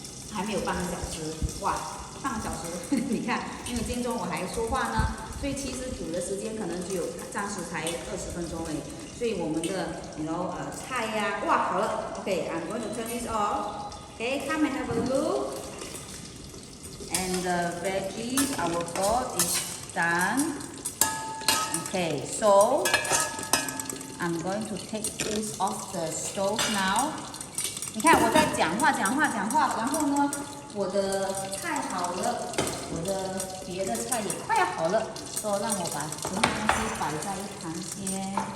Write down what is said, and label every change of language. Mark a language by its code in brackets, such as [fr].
[zh] 还没有半个小时，哇，半个小时，你看，因为今天中午我还说话呢，所以其实煮的时间可能只有暂时才20分钟而已。所以我们的菜呀，哇，好了 ， [en] OK, I'm going to turn this off. Okay, come and have a look. And the veggies, our gourd is done. Okay, so I'm going to take this off the stove now. [zh] 你看我在讲话，然后呢，我的菜好了，我的别的菜也快要好了，所以让我把全部东西摆在一旁先。